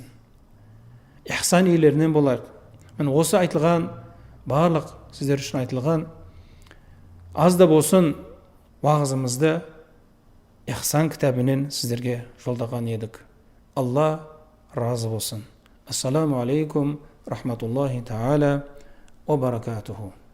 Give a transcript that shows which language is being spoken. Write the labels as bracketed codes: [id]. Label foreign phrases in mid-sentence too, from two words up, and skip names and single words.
[kk] Ихсан иелерінен болайық. Мен осы айтылған, барлық сіздер үшін айтылған, аз да болсын уағызымызды Ихсан кітабінен сіздерге жолдаған едік. Алла разы болсын. [ar] السلام عليكم رحمة الله تعالى وبركاته.